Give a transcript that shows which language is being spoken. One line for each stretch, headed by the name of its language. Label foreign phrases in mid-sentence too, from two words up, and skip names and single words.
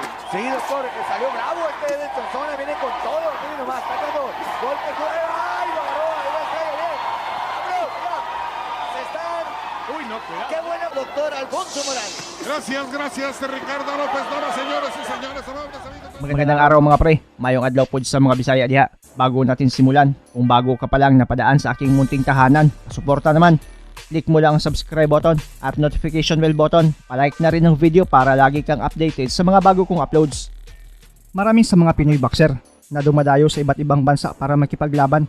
Spanish: Sí, doctor, salió bravo este de Sonsona, viene con todo, miren nomás, sacando golpe, ¡ay, lo agarró! Ahí va Estrella, bien. ¡Vámonos, ya! Se están... Uy, no, cuidado. ¡Qué bueno, doctor Alfonso Morales! Gracias Ricardo Lopez Nava, señores y señores, amables amigos.
Filipino: Magandang araw mga pre,
Cebuano: mayong adlaw po sa mga Bisaya diha.
Filipino: Bago natin simulan, kung bago ka pa lang napadaan sa aking munting tahanan, suporta naman.
English: Click
Filipino: mo lang ang
English: subscribe button at notification bell button.
Filipino: Palike na rin ang video para lagi kang updated sa mga bago kong uploads. Maraming sa mga Pinoy boxer na dumadayo sa iba't ibang bansa para makipaglaban.